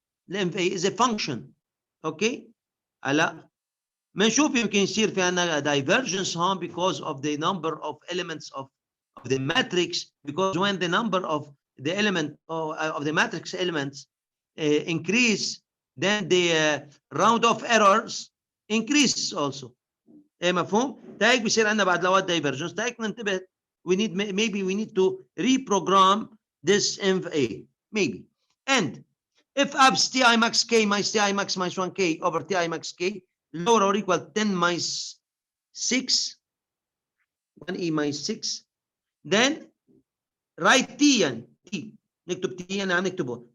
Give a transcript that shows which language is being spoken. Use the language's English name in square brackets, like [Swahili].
[English] الانف اي is a function. [Arabic] اوكي هلا بنشوف يمكن يصير في عندنا [English] divergence هون because of the number of elements of the matrix, because when the number of the element of the matrix elements increase then the round of errors increases also. [Arabic] مفهوم؟ تايك بيصير عندنا بعد لوات divergence. تايك ننتبه [English] maybe we need to reprogram this MA maybe. And if abs ti max k minus ti max minus 1k over ti max k lower or equal 10 minus 6 1e minus 6 then write t [Arabic] يعني t نكتب t يعني عم نكتبه.